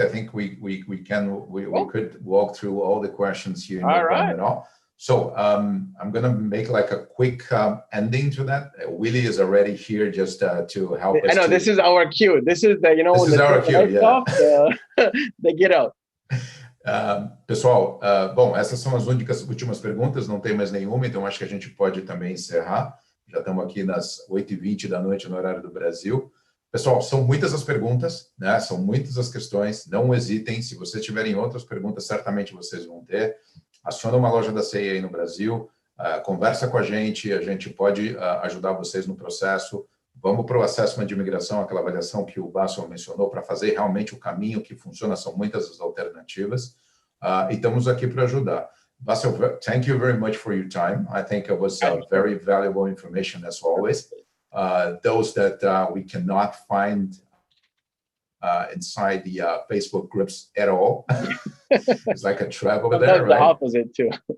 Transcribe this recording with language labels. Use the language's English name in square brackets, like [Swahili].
[English] I think we could walk through all the questions here. All right. And all. So I'm going to make like a quick ending to that. Willie is already here just to help us. I know, this is our cue. This is the, This is our cue, yeah. They get out. [Portuguese] Pessoal, bom, essas são as últimas perguntas, não tem mais nenhuma, então acho que a gente pode também encerrar. Já estamos aqui nas 8h20 da noite no horário do Brasil. Pessoal, são muitas as perguntas, né? São muitas as questões, não hesitem. Se vocês tiverem outras perguntas, certamente vocês vão ter. Aciona uma loja da CEI aí no Brasil, conversa com a gente pode ajudar vocês no processo. Vamos para o assessment de imigração, aquela avaliação que o Bassel mencionou, para fazer realmente o caminho que funciona, são muitas as alternativas, e estamos aqui para ajudar. [English] Bassel, thank you very much for your time. I think it was very valuable information as always. Those that we cannot find inside the Facebook groups at all. It's like a trap over there, right? The opposite too.